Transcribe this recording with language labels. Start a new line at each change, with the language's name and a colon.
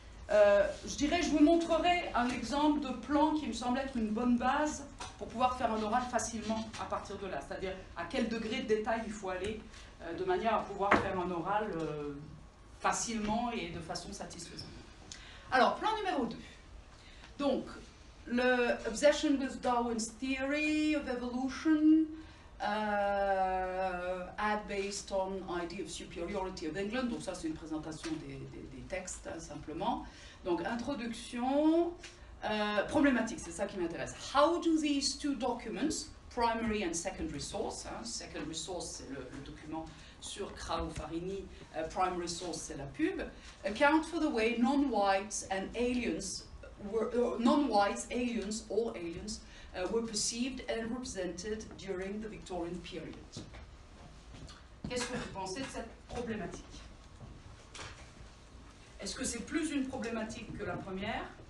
French: Je dirais, je vous montrerai un exemple de plan qui me semble être une bonne base pour pouvoir faire un oral facilement à partir de là. C'est-à-dire à quel degré de détail il faut aller de manière à pouvoir faire un oral facilement et de façon satisfaisante. Alors, plan numéro 2. Donc, le
English: obsession with Darwin's theory of evolution, ad based on idea of superiority of England.
French: Donc ça, c'est une présentation des textes, hein, simplement. Donc, introduction, problématique, c'est ça qui m'intéresse.
English: How do these two documents, primary and secondary source, hein, secondary source,
French: c'est le document sur Crao-Farini,
English: primary source,
French: c'est la pub,
English: account for the way non-whites and aliens non-whites, aliens, all aliens, were perceived and represented during the Victorian period.
French: Qu'est-ce que vous pensez de cette problématique? Est-ce que c'est plus une problématique que la première?